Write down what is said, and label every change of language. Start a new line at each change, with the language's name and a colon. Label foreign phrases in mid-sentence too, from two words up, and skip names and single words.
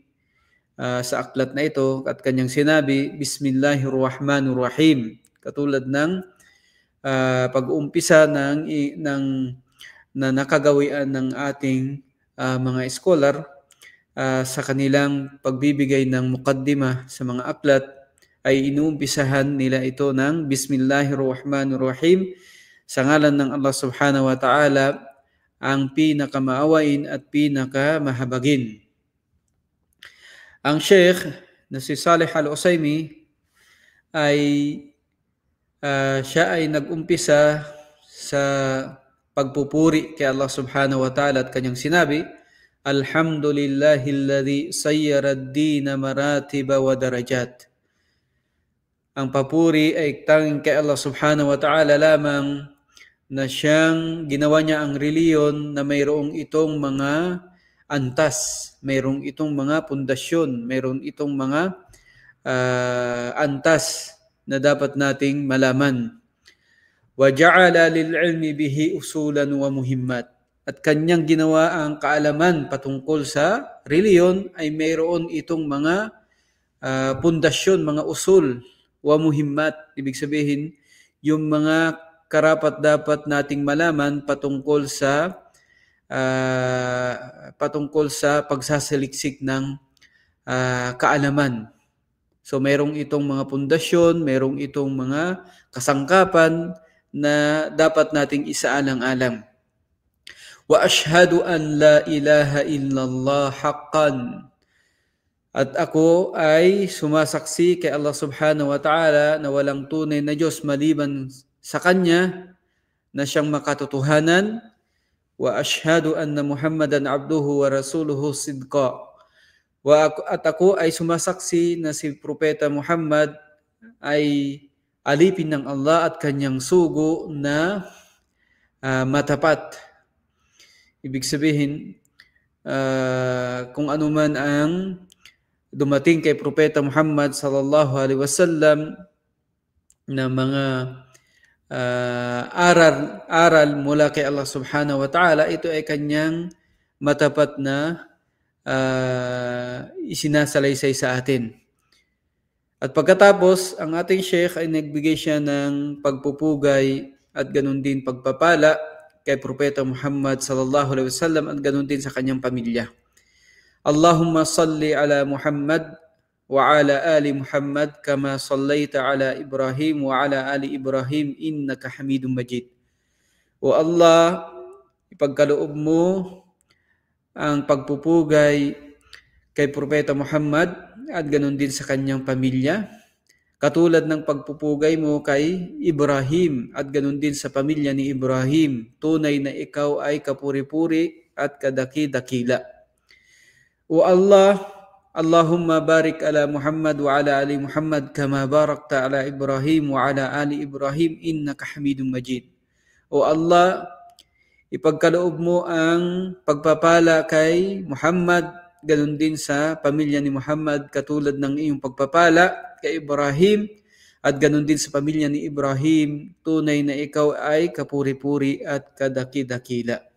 Filipino: sa aklat na ito, at kanyang sinabi, Bismillahirrahmanirrahim, katulad ng pag-uumpisa na nakagawian ng ating mga scholar sa kanilang pagbibigay ng mukaddima sa mga aklat, ay inuumpisahan nila ito ng Bismillahirrahmanirrahim, Sa ngalan ng Allah
Arabic: سبحانه وتعالى,
Filipino: ang pinakamaawain at pinakamahabagin. Ang Sheikh na si Saleh Al-Usaimi ay siya ay nag-umpisa sa pagpupuri kay Allah
Arabic: سبحانه وتعالى
Filipino: at kanyang sinabi,
Arabic: الحمد لله الذي صير الدين مراتب ودرجات.
Filipino: Ang papuri ay tanging kay Allah
Arabic: سبحانه وتعالى
Filipino: lamang na siyang ginawa niya ang reliyon na mayroong itong mga antas, mayroong itong mga pundasyon, mayroong itong mga antas na dapat nating malaman.
Arabic: وجعل للعلم به أصولا ومهمات.
Filipino: At kanyang ginawa ang kaalaman patungkol sa reliyon ay mayroon itong mga pundasyon, mga usul,
Arabic: ومهمات.
Filipino: Ibig sabihin, yung mga karapat dapat nating malaman patungkol sa pagsasaliksik ng kaalaman. So mayroong itong mga pundasyon, mayroong itong mga kasangkapan na dapat nating isaalang-alang.
Arabic: وأشهد أن لا إله إلا الله حقا.
Filipino: At ako ay sumasaksi kay Allah
Arabic: سبحانه وتعالى
Filipino: na walang tunay na Diyos maliban sa Kanya na siyang makatotohanan.
Arabic: وأشهد أن محمدا عبده ورسوله صدقا.
Filipino: At ako ay sumasaksi na si Propeta Muhammad ay alipin ng Allah at kanyang sugo na matapat. Ibig sabihin, kung ano man ang dumating kay Propeta Muhammad
Arabic: صلى الله عليه وسلم
Filipino: na mga aral mula kay Allah
Arabic: سبحانه وتعالى,
Filipino: ito ay kanyang matapat na isinasalaysay sa atin. At pagkatapos, ang ating Sheikh ay nagbigay siya ng pagpupugay at ganun din pagpapala kay Propeta Muhammad
Arabic: صلى الله عليه وسلم
Filipino: at ganun din sa kanyang pamilya.
Arabic: اللهم صل على محمد وعلى آل محمد كما صليت على إبراهيم وعلى آل إبراهيم إنك حميد مجيد.
Filipino: O Allah, ipagkaloob mo ang pagpupugay kay Propeta Muhammad at ganun din sa kanyang pamilya, katulad ng pagpupugay mo kay Ibrahim at ganun din sa pamilya ni Ibrahim. Tunay na ikaw ay kapuri-puri at kadaki-dakila.
Arabic: O Allah, اللهم بارك على محمد وعلى آل محمد كما باركت على إبراهيم وعلى آل إبراهيم إنك حميد مجيد.
Filipino: O Allah, ipagkaloob mo ang pagpapala kay Muhammad, ganun din sa pamilya ni Muhammad, katulad ng iyong pagpapala kay Ibrahim at ganun din sa pamilya ni Ibrahim. Tunay na ikaw ay kapuri-puri at kadaki-dakila.